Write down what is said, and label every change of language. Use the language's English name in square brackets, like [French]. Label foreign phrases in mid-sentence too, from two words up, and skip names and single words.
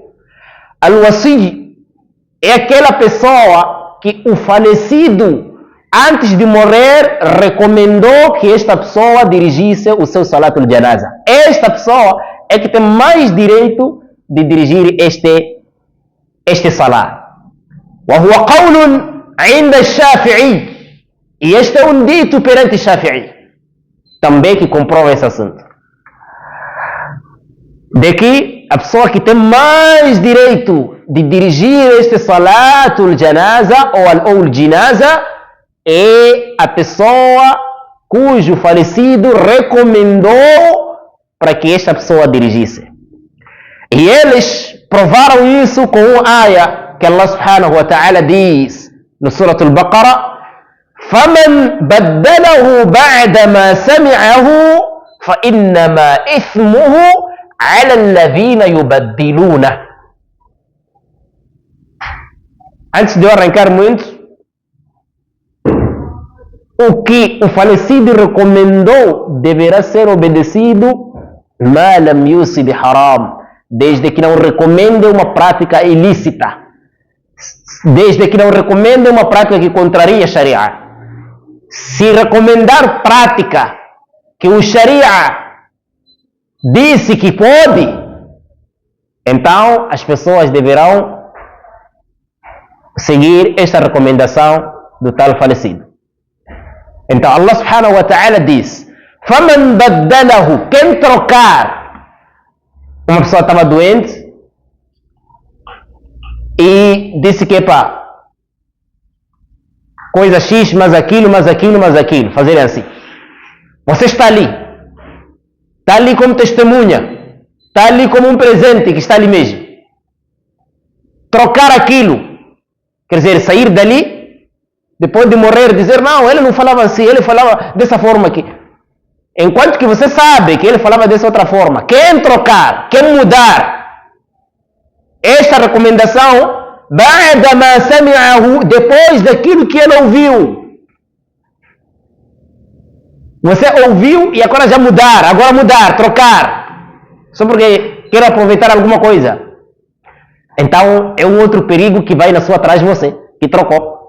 [Portuguese] Al-Wasiyyu é aquela pessoa que o falecido, antes de morrer, recomendou que esta pessoa dirigisse o seu [Arabic] صلاة الجنازة. [Portuguese] Esta pessoa é que tem mais direito de dirigir este salat. [Arabic] وهو قول عند الشافعي. [Portuguese] E este é um dito perante Shafi'i, também que comprova esse assunto. De que a pessoa que tem mais direito de dirigir este [Arabic] صلاة الجنازة [Portuguese] ou al-Jinaza é a pessoa cujo falecido recomendou para que esta pessoa dirigisse. E eles provaram isso com uma ayah que [Arabic] الله سبحانه وتعالى [Portuguese] diz no Surah Al-Baqarah: [Arabic] فَمَنْ بَدَّلَهُ بَعْدَمَا سَمِعَهُ فَإِنَّمَا إِثْمُهُ عَلَى الَّذِينَ يُبَدِّلُونَهُ. [Portuguese] Antes de eu arrancar muito, o que o falecido recomendou deverá ser obedecido [Arabic] مَا لَمْ يُصِبْ حَرَامٍ, [Portuguese] desde que não recomende uma prática ilícita, desde que não recomende uma prática que contraria a Sharia. Se recomendar prática que o Sharia disse que pode, então as pessoas deverão seguir esta recomendação do tal falecido. Então [Arabic] الله سبحانه وتعالى [Portuguese] diz: [Arabic] فَمَنْ بَدَّلَهُ, [Portuguese] quem trocar, uma pessoa estava doente e disse que coisa X, mas aquilo, fazerem assim. Você está ali como testemunha, está ali como um presente que está ali mesmo. Trocar aquilo, quer dizer, sair dali, depois de morrer, dizer: não, ele não falava assim, ele falava dessa forma aqui. Enquanto que você sabe que ele falava dessa outra forma. Quem trocar, quem mudar esta recomendação, [Arabic] بعد ما سمعه, [Portuguese] depois daquilo que ele ouviu. Você ouviu e agora já mudar, trocar, só porque quer aproveitar alguma coisa. Então é um outro perigo que vai na sua atrás de você, que trocou.